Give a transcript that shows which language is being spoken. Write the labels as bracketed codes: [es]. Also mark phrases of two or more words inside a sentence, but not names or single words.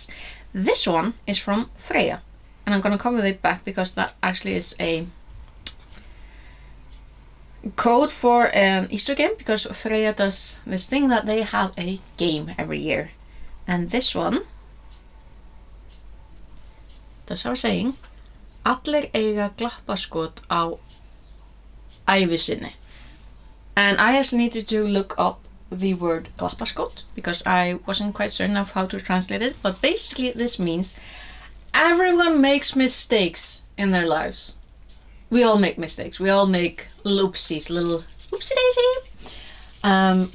[en] This one is from Freyja, and I'm gonna cover it back because that actually is a code for an Easter game, because Freyja does this thing that they have a game every year. And this one, that's our saying, [is] allir eiga glappaskot á ævi sinni. [en] And I actually needed to look up the word glappaskot because I wasn't quite certain of how to translate it, but basically this means everyone makes mistakes in their lives. We all make mistakes. We all make little oopsies, little oopsie daisy.